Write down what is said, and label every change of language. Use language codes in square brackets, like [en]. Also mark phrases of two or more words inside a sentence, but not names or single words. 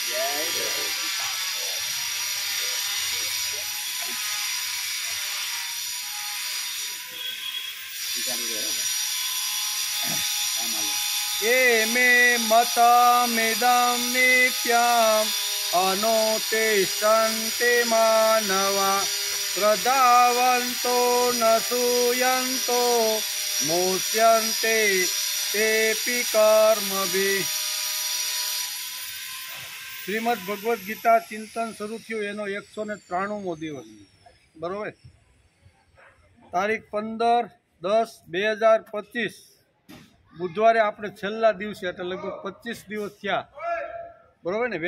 [sa] ये मे मतमिदं नित्यम् अनुतिष्ठन्ति मानवा श्रद्धावन्तो न सूयन्तो मुच्यन्ते तेऽपि कर्मभिः। [gu] શ્રીમદ ભગવદ્ ગીતા ચિંતન શરૂ થયું એનો 193મો દિવસ, બરોબર. તારીખ 15/10/2025 બુધવારે આપણે છેલ્લા દિવસે એટલે લગભગ 25 દિવસ થયા, બરાબર ને?